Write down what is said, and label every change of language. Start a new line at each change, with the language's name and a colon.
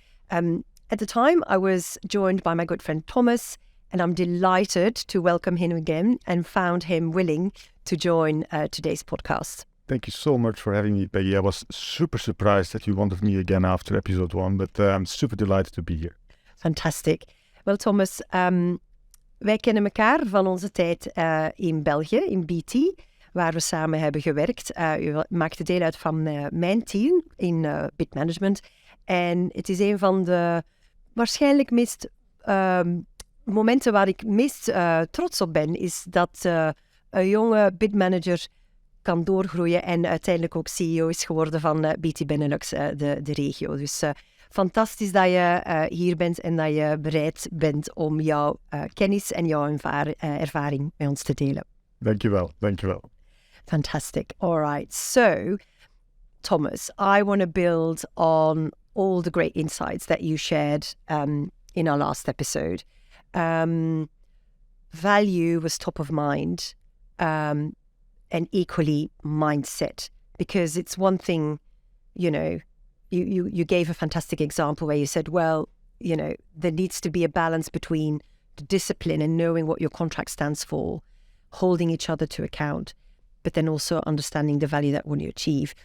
English: At the time, I was joined by my good friend Tomas, and I'm delighted to welcome him again and found him willing to join today's podcast. Thank you so much for having me, Peggy. I was super surprised that you wanted me again after episode 1, but I'm super delighted to be here. Fantastic.
Dutch: Well, Thomas, wij kennen elkaar van onze tijd in België, in BT, waar we samen hebben gewerkt. U maakte deel uit van mijn team in bid management. En het is een van de waarschijnlijk meest momenten waar ik meest trots op ben, is dat een jonge bidmanager kan doorgroeien en uiteindelijk ook CEO is geworden van BT Benelux, de regio. Dus fantastisch dat je hier bent en dat je bereid bent om jouw kennis en jouw ervaring met ons te delen. Dankjewel.
English: Fantastic. All right. So, Thomas, I want to build on all the great insights that you shared in our last episode. Value was top of mind, and equally mindset, because it's one thing, you gave a fantastic example where you said, well, there needs to be a balance between the discipline and knowing what your contract stands for, holding each other to account, but then also understanding the value that when you achieve.